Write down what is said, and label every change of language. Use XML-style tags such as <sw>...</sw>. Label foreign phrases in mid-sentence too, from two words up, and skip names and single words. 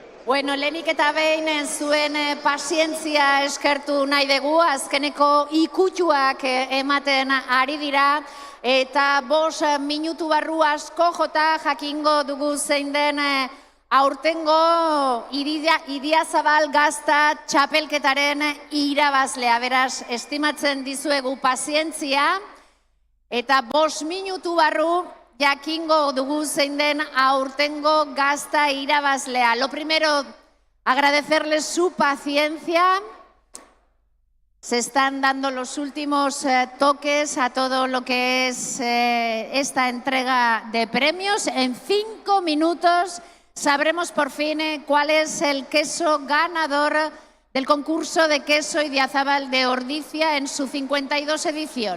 <eu>Bueno, lehenik eta behin zuen pazientzia eskertu nahi dugu, azkeneko ikutuak ematen ari dira, eta 5 minutu barru asko jota jakingo dugu zein den aurtengo Idiazabal Gazta txapelketaren irabazlea. Beraz, estimatzen dizuegu pazientzia, eta 5 minutu barru jakingo dugu zein den aurtengo Gazta irabazlea.</eu> <es>Lo primero, agradecerles su paciencia. Se están dando los últimos toques a todo lo que es esta entrega de premios. En 5 minutos sabremos por fin cuál es el queso ganador del concurso de queso Idiazabal de Ordizia en su 52 edición.</es>